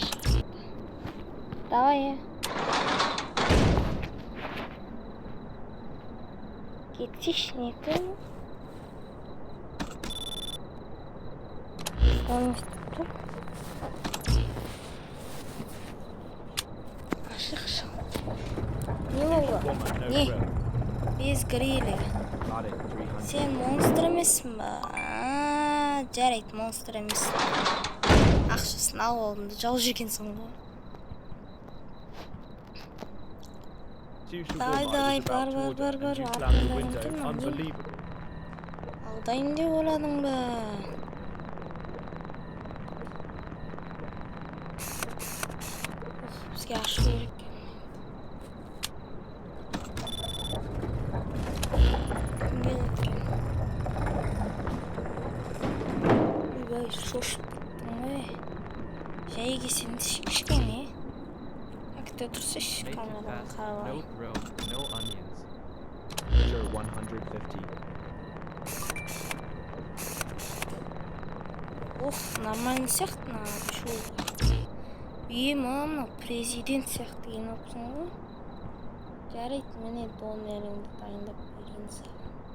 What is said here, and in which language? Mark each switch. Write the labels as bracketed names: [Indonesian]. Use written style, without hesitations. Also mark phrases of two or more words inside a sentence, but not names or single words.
[Kazakh] Давай. Кетсейші не көң? Оның істеп тұр. Ашық шал. [English] Transformer, no [Kazakh] Не. [English] grill. [Russian] Без гриля. [English] Got it, 300. [Kazakh] Сен монстр емессің ба? Жарайды, монстр емессің. Ақшасын алып алдым да жау жегенсің ғой. [English] Two sugar [Russian] Давай, [English] bars [Russian] давай, [English] is about [Kazakh] бар, [English] to [Kazakh] бар, [English] order, [Kazakh] бар, [English] and [Kazakh] бар. [English] you slammed the [Kazakh] Артыңда [English] window. [Kazakh] тұрмын, не? [English] Unbelievable. [Kazakh] Алдайын деп ойладың ба? Бізге ашу керек екен. Кім келеді екен? Ойбай, шошып кеттің ғой. Жай келсеңді кішкене. Күте тұрсайшы, [English] Make it [Kazakh] камераға [English] fast. [Kazakh] қарап. [English] No grill, no onions. Sure, 150. [Kazakh] Ох, нормально сияқты мына шоу. Мынау президент сияқты киініп алыпсың ғой. Жарайды, міне донеріңді дайындап берейін саған.